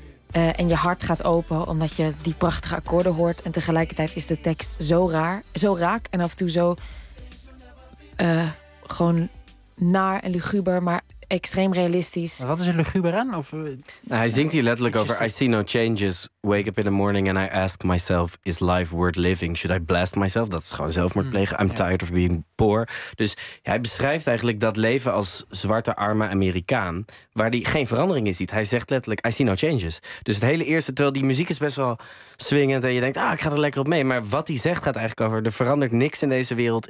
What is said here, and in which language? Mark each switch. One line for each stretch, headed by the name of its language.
Dutch: En je hart gaat open omdat je die prachtige akkoorden hoort. En tegelijkertijd is de tekst zo raar, zo raak... en af en toe zo gewoon naar en luguber... maar extreem realistisch. Wat is er luguber aan? Of... Nou, hij zingt hier letterlijk over...
English: I see no changes, wake up in the morning and I ask myself... is life worth living? Should I blast myself?
Dutch: Dat is gewoon zelfmoord plegen.
English: I'm tired of being poor.
Dutch: Dus hij beschrijft eigenlijk dat leven als zwarte arme Amerikaan... waar hij geen verandering in ziet. Hij zegt letterlijk,
English: I see no changes.
Dutch: Dus het hele eerste, terwijl die muziek is best wel swingend... en je denkt, ah, ik ga er lekker op mee. Maar wat hij zegt gaat eigenlijk over... er verandert niks in deze wereld.